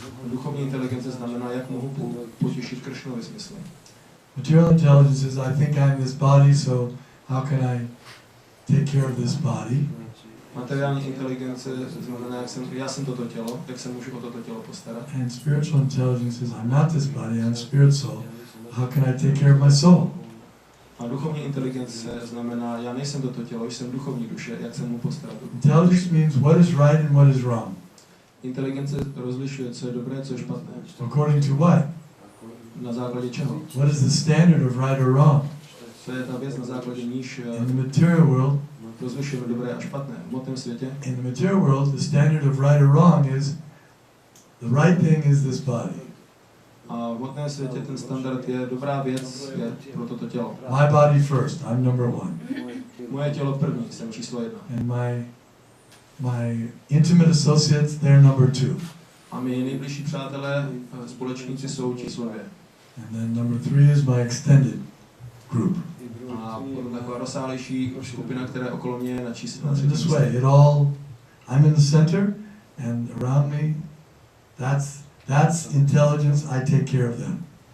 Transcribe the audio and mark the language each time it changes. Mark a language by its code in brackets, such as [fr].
[cs] Duchovní inteligence znamená, jak mohu potěšit Kršnovi smysly. [en] Material intelligence is I think I'm this body, so how can I take care of this body? [cs] Materiální inteligence znamená, já jsem toto tělo, jak se můžu o toto tělo postarat. [en] And spiritual intelligence is I'm not this body, I'm a spirit soul. How can I take care of my soul? [cs] A duchovní inteligence znamená, já nejsem toto tělo, jsem duchovní duše, jak se můžu postarat. [en] Intelligence means what is right and what is wrong. [cs] Inteligence rozlišuje, co je dobré, co je špatné. [en] According to what? [cs] Na základě čeho? [en] What is the standard of right or wrong? [cs] Co je ta věc, na základě níž [en] In the material world, [cs] rozlišujeme dobré a špatné. V hmotném světě, [en] in the material world, the standard of right or wrong is the right thing is this body. [cs] a v hmotném světě ten standard je dobrá věc je pro toto tělo. [en] My body first, I'm number one. [cs] Moje tělo první, jsem číslo 1. [en] And my intimate associates, they're number two. [cs] A my nejbližší přátelé, společníci jsou číslo 2. [en] And then number three is my extended group. [cs] A potom taková rozsáhlejší skupina, která je okolo mě, je na číslo [en] In this way, I'm in the center, and around me, that's intelligence, I take care of them.